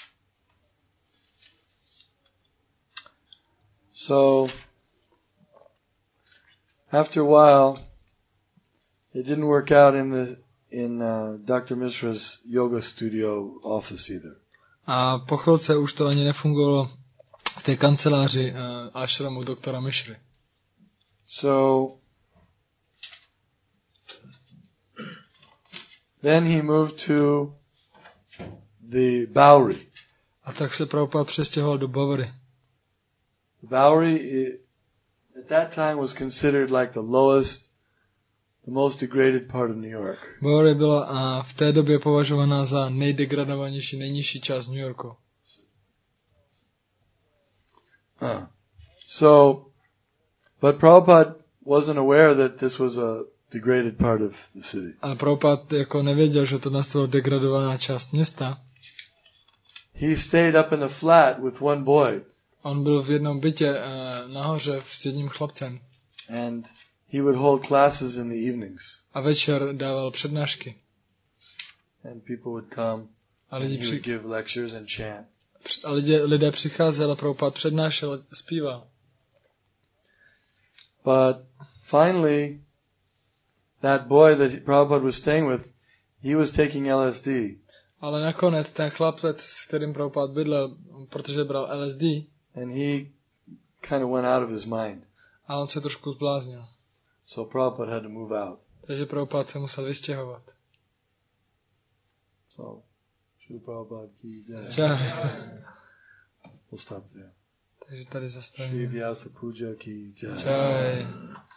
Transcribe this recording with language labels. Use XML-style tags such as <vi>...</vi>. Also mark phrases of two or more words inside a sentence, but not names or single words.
<en>So, after a while, it didn't work out in Dr. Mishra's yoga studio office either.</en> <cs>A po chvilce už to ani nefungovalo v té kanceláři ashramu doktora Mishry.</cs> <en>So, then he moved to the Bowery.</en> <cs>A tak se Prabhupada přestěhoval do Bowery.</cs> <en>The Bowery, at that time, was considered like the lowest, the most degraded part of New York.</en> <cs>Bowery byla v té době považovaná za nejdegradovanější, nejnižší část New Yorku.</cs> <en>So, but Prabhupada wasn't aware that this was a degraded part of the city.</en> <cs>A Prabhupada jako nevěděl, že to nastala degradovaná část města.</cs> <en>He stayed up in a flat with one boy.</en> <cs>On byl v jednom bytě nahoře s jedním chlapcem.</cs> <en>And he would hold classes in the evenings.</en> <cs>A večer dával přednášky.</cs> <en>And people would come and he would give lectures and chant.</en> <cs>A lidé přicházeli a Prabhupada přednášel a zpíval.</cs> <en>But finally, that boy that Prabhupada was staying with, he was taking LSD.</en> <cs>Ale nakonec ten chlapec, s kterým Prabhupada bydlel, protože bral LSD,</cs> <en>and he kind of went out of his mind.</en> <cs>A on se trošku zbláznil.</cs> <en>So Prabhupada had to move out.</en> <cs>Takže Prabhupada se musel vystěhovat.</cs> <hi>So, Shri Prabhupada ki jai. Jai.</hi> <en>We'll stop there.</en> <cs>Takže tady zastavíme.</cs> <hi>Shri Vyasa Puja ki jai. Jai.</hi>